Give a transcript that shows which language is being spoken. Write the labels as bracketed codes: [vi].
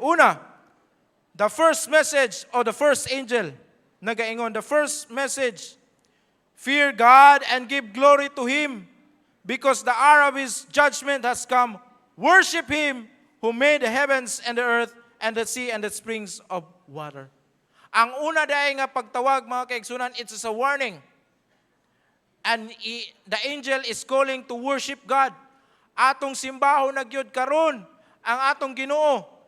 [ceb] Una, [en] the first message of the first angel [ceb] nagaingon, [en] the first message, fear God and give glory to Him, because the hour of His judgment has come. Worship Him who made the heavens and the earth and the sea and the springs of water. [ceb] Ang una dahil nga pagtawag mga kaigsunan, [en] it's a warning. And the angel is calling to worship God. [ceb] Atong simbaho nagyod karon ang atong Ginoo.